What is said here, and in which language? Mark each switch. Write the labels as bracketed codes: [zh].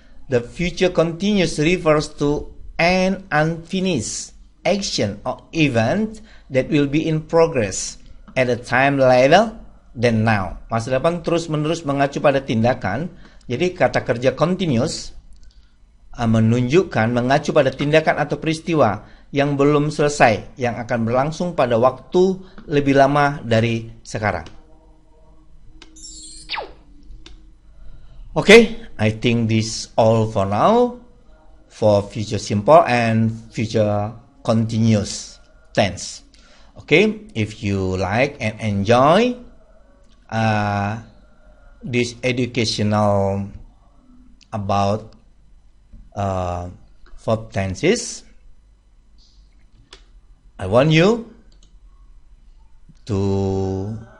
[en] The future continuous refers to an unfinished action or event that will be in progress at a time later than now. [id] Masa depan terus-menerus mengacu pada tindakan. Jadi kata kerja continuous menunjukkan mengacu pada tindakan atau peristiwa yang belum selesai, yang akan berlangsung pada waktu lebih lama dari sekarang. [en] Okay, I think this all for now for future simple and future continuous tense. Okay, if you like and enjoy this educational about verb tenses, I want you to